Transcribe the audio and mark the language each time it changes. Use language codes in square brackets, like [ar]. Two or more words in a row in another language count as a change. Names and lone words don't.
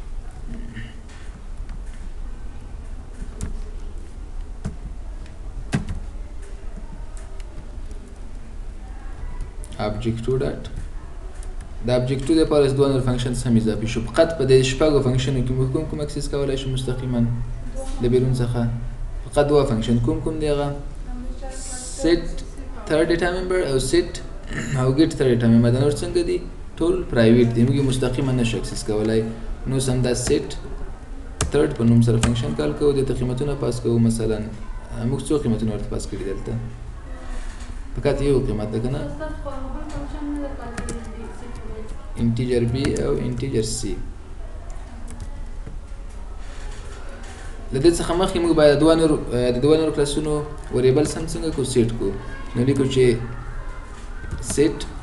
[ps] object2 ډاټ د object2 لپاره دوه نور فنکشنز هم اضافي شو فقط په دې شپږو فنکشنو کې موږ کوم اکسس کولی شو مستقیما د بیرون څخه فقط دوه فنکشن کوم دی هغه [en] set third data member [ps] او set او [en] get third data member [ps] دا نور څنګه دي ټول پرایویټ دي موږ مستقیما نشو اکسس کولای نو سم دا [en] set third [ps] په نوم سره فنکشن کال کوو د قیمتونه پاس کوو مثلا موږ څو قیمتونه ورته پاس کړي دلته فقط یو قیمت ده کنه [en] integer b [ps] او [en] integer c [ps] لدې څخه مخکې موږ باید د دوه نورو کلاسونو وریبلز هم څنګه کو سیټ کو نو لیکو چې سیټ